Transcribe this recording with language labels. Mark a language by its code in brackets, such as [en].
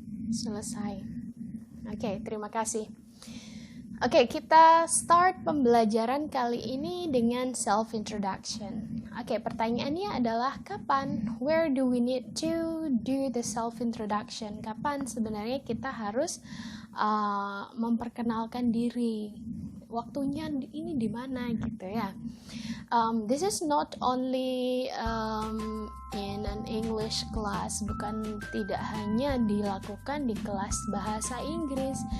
[id] Selesai. Oke, terima kasih. Oke, kita start pembelajaran kali ini dengan self-introduction. Oke, pertanyaannya adalah kapan? [en] Where do we need to do the self-introduction? [id] Kapan sebenarnya kita harus memperkenalkan diri? Waktunya ini di mana gitu ya? [en] This is not only in an English class, [id] bukan tidak hanya dilakukan di kelas bahasa Inggris.